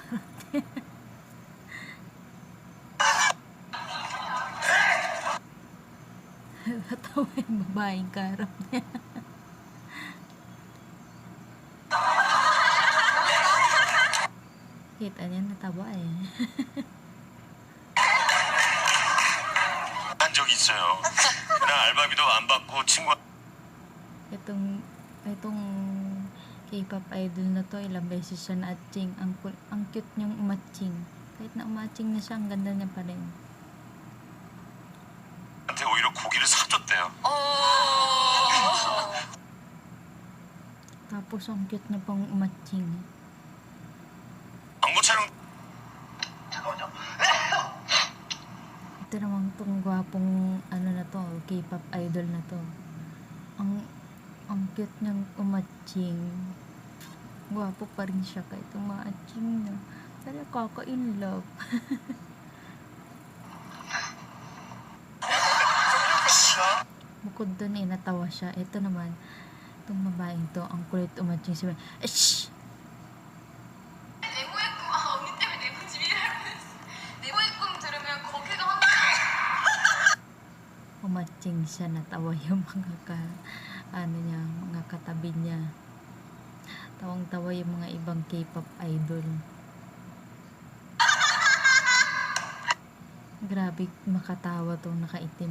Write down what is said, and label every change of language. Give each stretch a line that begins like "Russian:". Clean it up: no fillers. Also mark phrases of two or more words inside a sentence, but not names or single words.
Filipino: Natawa yung babaeng karap niya. Kita niya, natawa eh.
Korean: 한 적이 했어요. 그냥 알바비도 안 받고 친구
Filipino: Itong
English: K-pop idol
Filipino: na to, ilang beses siya na-atching. Ang cute niyang umatching. Kahit na umatching na siya, ang ganda niya pa rin.
Korean: 한테 오히려 고기를 사줬대요.
Filipino: Tapos ang cute niya pang umatching.
Korean: 광고 촬영
Filipino: Ito naman tong gwapong ano na to,
English: K-pop idol
Filipino: na to. Ang cute niyang umatching. Gwapo pa rin siya kahit umatching na. Pero kaka-in love. Bukod dun natawa siya. Ito naman, itong babaeng to, ang kulit umatching siya. Shhh!
Korean: 네모의 꿈, 언니 때문에 네모 집이라고 했어. 네모의 꿈 들으면 거기가 한
Filipino: Umatching siya, natawa yung mga katabi niya. Tawang-tawa yung mga ibang
English: K-pop idol.
Filipino: Grabe makatawa tong nakaitim.